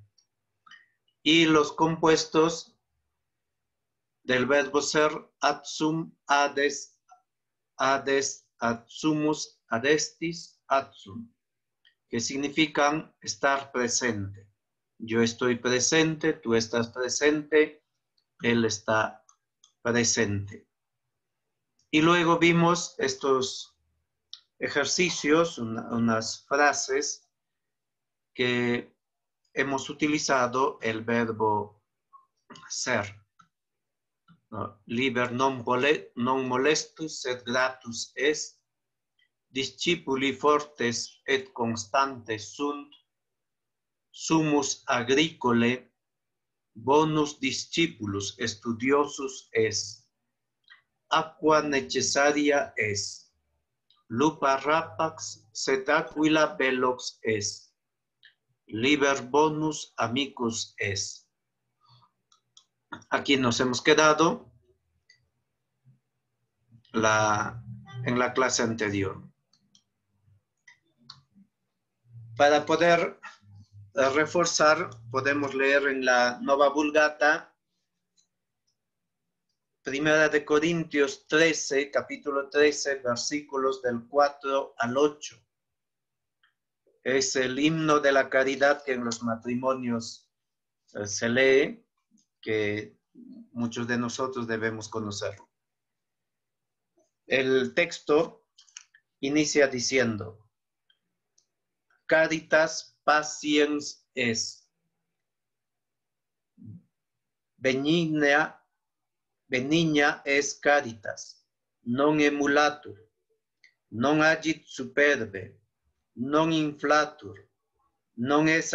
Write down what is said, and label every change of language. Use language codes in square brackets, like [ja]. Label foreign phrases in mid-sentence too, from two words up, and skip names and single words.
[es] Y los compuestos del verbo ser, [la] ad sum, ades, ad sumus, ad estis, ad sum, [es] que significan estar presente. Yo estoy presente, tú estás presente, él está presente. Y luego vimos estos ejercicios, unas frases que hemos utilizado el verbo ser. ¿No? [la] Liber non molestus sed gratus est, discipuli fortes et constantes sunt, sumus agricole, bonus discipulus studiosus est, aqua necessaria est, lupa rapax sed aquila velox est, liber bonus amicus est. [es] Aquí nos hemos quedado en la clase anterior. Para poder reforzar, podemos leer en la Nova Vulgata, Primera de Corintios 13, capítulo 13, versículos del 4 al 8. Es el himno de la caridad que en los matrimonios se lee, que muchos de nosotros debemos conocerlo. El texto inicia diciendo: [la] Caritas patiens est, benigna est caritas, non emulatur, non agit superbe, non inflatur, non es